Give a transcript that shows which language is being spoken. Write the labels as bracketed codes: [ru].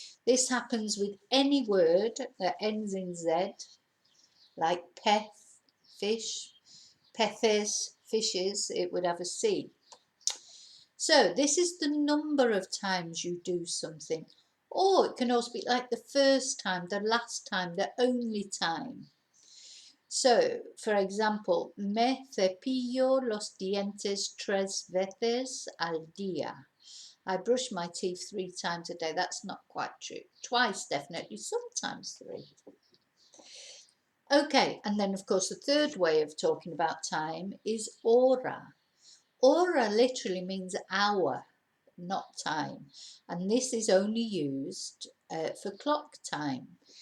[en] This happens with any word that ends in Z, like pez, fish, peces, fishes, it would have a C. So this is the number of times you do something. Or it can also be like the first time, the last time, the only time. So, for example, [es] me cepillo los dientes 3 veces al día. [en] I brush my teeth 3 times a day. That's not quite true. Twice, definitely, sometimes 3. Okay, and then of course the third way of talking about time is hora. Hora literally means hour, not time, and this is only used for clock time.